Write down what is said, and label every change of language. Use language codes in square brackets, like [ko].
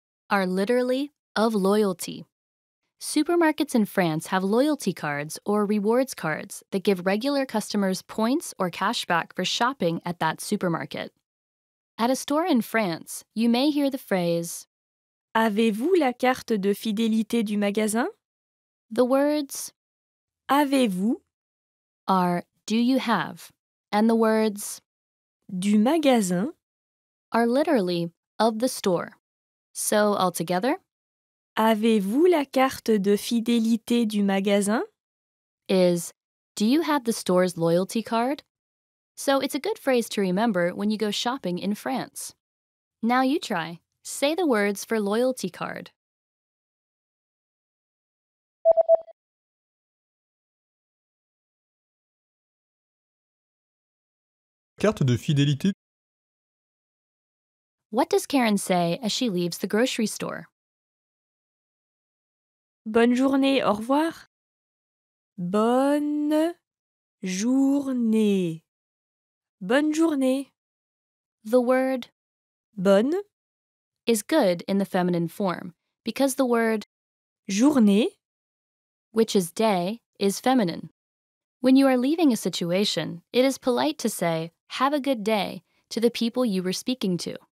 [en] are literally of loyalty. Supermarkets in France have loyalty cards or rewards cards that give regular customers points or cash back for shopping at that supermarket. At a store in France, you may hear the phrase, [fr] Avez-vous la carte de fidélité du magasin? [en] the words [fr] Avez-vous [en] are do you have, and the words [fr] du magasin? [en] are literally of the store. So altogether [fr] Avez-vous la carte de fidélité du magasin? [en] is do you have the store's loyalty card? So it's a good phrase to remember when you go shopping in France. Now you try. Say the words for loyalty card. [fr] Carte de fidélité. [en] What does Karen say as she leaves the grocery store? [fr] Bonne journée, au revoir. Bonne journée. Bonne journée. [en] The word [fr] bonne, [en] is good in the feminine form because the word, [fr] journée, [en] which is day, is feminine. When you are leaving a situation, it is polite to say, "Have a good day," to the people you were speaking to.